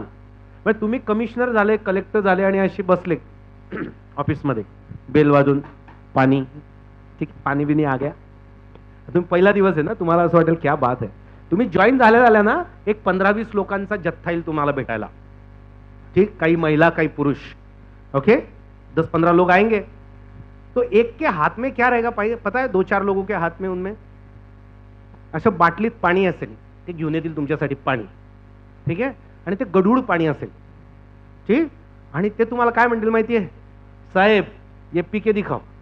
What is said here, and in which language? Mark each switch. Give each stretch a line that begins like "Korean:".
Marathi: म्हणजे तुम्ही कमिशनर झाले, कलेक्टर झाले आणि असे बसले ऑफिसमध्ये, बेल वाजून, पाणी, ठीक, पाणी बिनी
Hindi: आ गया.
Marathi: तुम्ही पहिला दिवस आहे ना, तुम्हाला असं वाटेल
Hindi: क्या बात
Marathi: आहे. तुम्ही जॉईन झाल्या ना, एक 15-20 लोकांचा जत्था येईल तुम्हाला भेटायला, ठीक. काही महिला, काही पुरुष, ओके.
Hindi: 10-15 लोग आएंगे. तो एक के हाथ में क्या रहेगा पता है? 2-4 लोगों के हाथ में,
Marathi: उनमें असं बाटलीत पाणी असेल, ते घेऊन येतील तुमच्यासाठी पाणी, ठीक आहे. आणि ते गढूळ पाणी असेल, ठीक. आणि ते तुम्हाला काय म्हणतील माहितीये?
Hindi: साहेब ये पी के दिखाओ.